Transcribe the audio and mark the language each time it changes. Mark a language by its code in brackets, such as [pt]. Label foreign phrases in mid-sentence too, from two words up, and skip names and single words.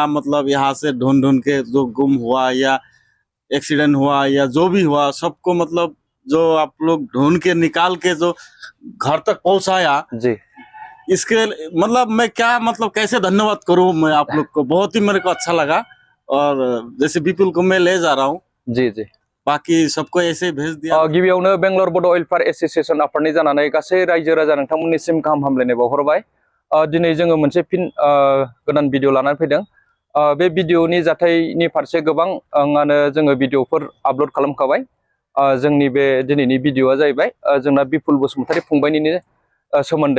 [hi] मतलब यहाँ से ढूंढ ढूंढ के जो गुम हुआ या एक्सीडेंट हुआ या जो भी हुआ सबको मतलब जो आप लोग ढूंढ के निकाल के जो घर तक पहुंचाया जी, इसके मतलब मैं क्या मतलब कैसे धन्यवाद करूं मैं आप लोग को। बहुत ही मेरे को अच्छा लगा। और जैसे विपुल को मैं ले जा रहा हूँ, जी जी, बाकी सबको ऐसे भेज दिया। [brx] गिबियावनो बेंगलर बड अइलफार एसोसिएशन आफादनि जानानै गासै रायजो राजा नोंथांमोननिसिम गाहाम हामलायनाय बावहरबाय। दिनै जोङो मोनसे फिन गोदान भिडिअ लानानै फैदों। बे भिडिअनि जाथायनि फारसे गोबाङानो जोङो भिडिअफोर आपलोड खालामखाबाय। जोंनि बे दिनैनि भिडिअआ जाहैबाय जोंना बिपुल बसुमतारी फंबायनिनो सोमोन्दै।